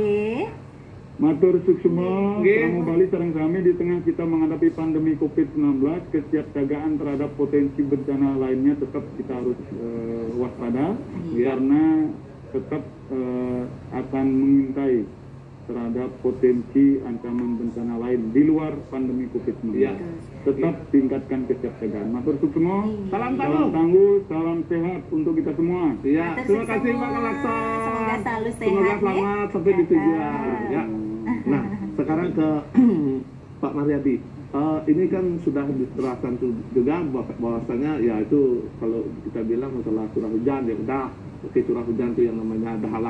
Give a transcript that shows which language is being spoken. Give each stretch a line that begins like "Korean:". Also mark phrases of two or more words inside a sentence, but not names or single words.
Balinese: Matur suksema, Keramu Bali sareng sami
Indonesian: di tengah kita menghadapi pandemi COVID-19, kesiapsiagaan terhadap potensi bencana lainnya tetap kita harus waspada, karena tetap akan mengintai terhadap potensi ancaman bencana lain di luar pandemi COVID-19. Ya. Tetap tingkatkan kesiapsiagaan.
Balinese: Matur suksema,
Indonesian: Salam tangguh, salam sehat untuk kita semua. Iya, terima kasih Pak Kalaksa. Semoga selalu sehat. Semoga selamat sampai di tujuan. Ya. Nah, sekarang ke Pak Mariadi. Ini kan sudah diterapkan juga bahwasanya ya itu kalau kita bilang masalah curah hujan ya udah, oke, curah hujan itu yang namanya ada halang.